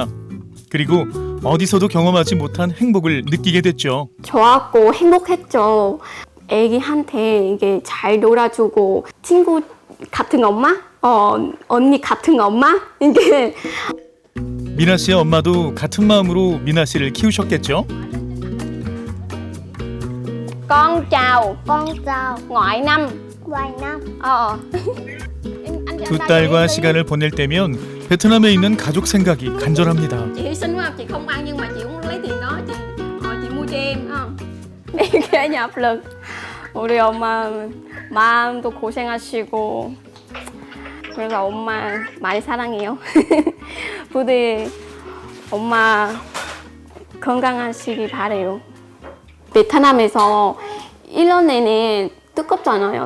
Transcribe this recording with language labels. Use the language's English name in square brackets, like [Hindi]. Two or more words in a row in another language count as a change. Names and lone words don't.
[Korean] 그리고 어디서도 경험하지 못한 행복을 느끼게 됐죠. 좋았고 행복했죠. 애기한테 이게 잘 놀아주고 친구 같은 엄마, 언니 같은 엄마 이게 미나 씨의 엄마도 같은 마음으로 미나 씨를 키우셨겠죠. [Vietnamese] Con chào, Con chào. ngoại năm. Vài năm. [Korean] 두 딸과 시간을 보낼 때면 베트남에 있는 가족 생각이 간절합니다. [Vietnamese] Chị hy sinh quá, chị không ăn nhưng mà chị cũng lấy tiền đó chị mua cho em không? [Korean] 이게 압력. 우리 엄마 마음도 고생하시고 그래서 엄마 많이 사랑해요. 부디 엄마 건강하시기 바래요. 베트남에서 1년 내내 뜨겁잖아요.